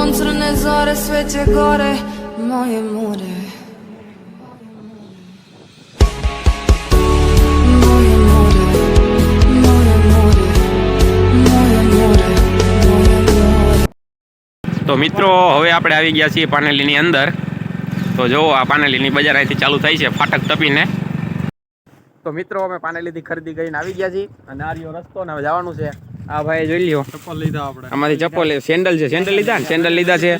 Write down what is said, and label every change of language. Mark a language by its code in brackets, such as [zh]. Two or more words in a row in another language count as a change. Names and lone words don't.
[sr] Crne zore, sveće gore, moje more. Moje more, moje more, moje more, moje more. [gu] તો મિત્રો હવે આપણે આવી ગયા છીએ પાનેલીની અંદર. તો જો આ પાનેલીની બજાર અહીંથી ચાલુ થઈ છે ફાટક ટપીને. તો મિત્રો અમે પાનેલીથી ખરીદી કરીને આવી ગયા છીએ અને આ રહ્યો રસ્તો ને હવે જવાનું છે. આ ભાઈ જોઈ લ્યો ચપ્પલ લીધા આપણે. આમાંથી ચપ્પલ સેન્ડલ છે. સેન્ડલ લીધા ને સેન્ડલ લીધા છે.